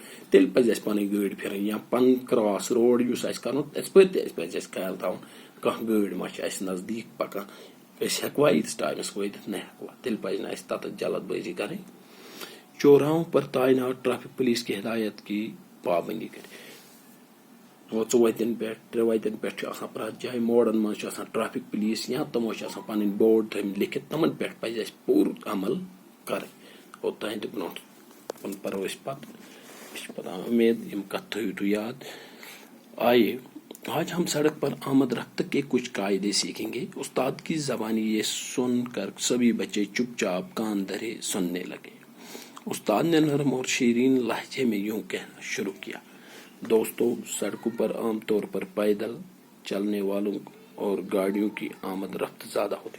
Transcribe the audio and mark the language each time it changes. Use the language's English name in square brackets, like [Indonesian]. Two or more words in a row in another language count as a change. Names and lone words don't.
[Kashmiri] تیٚلہِ پزِ اسہِ پنٕنۍ گٲڑۍ پھرٕنۍ یا پنُن [English] cross road [Kashmiri] یُس آسہِ کرُن تتھ پٲٹھۍ تہِ پزِ اسہِ خیال تھاوُن کانٛہہ گٲڑۍ ما چھِ اسہِ نزدیٖک پکان. أسۍ ہیٚکوا ییٖتِس ٹایمس وٲتِتھ نہ ہیٚکوا. تیٚلہِ پزِ نہٕ اسہِ تتتھ جلد بٲزی کرٕنۍ. [Urdu] چوراہوں پر تعینات ٹریفک پولیس کی ہدایت کی پابندی کرے. [Kashmiri] وَژٕ پٮ۪ٹھ 3 وَتٮ۪ن پٮ۪ٹھ چھُ آسان پرٛٮ۪تھ جایہِ موڈن منٛز چھُ آسان ٹریفک پُلیٖس یا تِمو چھِ آسان پَنٕنۍ بورڈ تھٲومٕتۍ لیکھِتھ تِمن پٮ۪ٹھ پَزِ اَسہِ پوٗرٕ عمل کَرٕنۍ. اوٚتانۍ تہِ برونٛٹھ کُن پَرو أسۍ پَتہٕ. مےٚ چھِ پَتہ اُمید یِم کَتھٕ تھٲیِو تُہۍ یاد. [Urdu] آئیے آج ہم سڑک پر آمد رفت کے کچھ قاعدے سیکھیں گے. استاد کی زبانی یہ سن کر سبھی بچے چپ چاپ کان دھرے سننے لگے. استاد نے نرم اور شیرین لہجے میں یوں کہنا شروع کیا. دوستو، سڑکوں پر عام طور پر پیدل چلنے والوں اور گاڑیوں کی آمد رفت زیادہ ہوتی.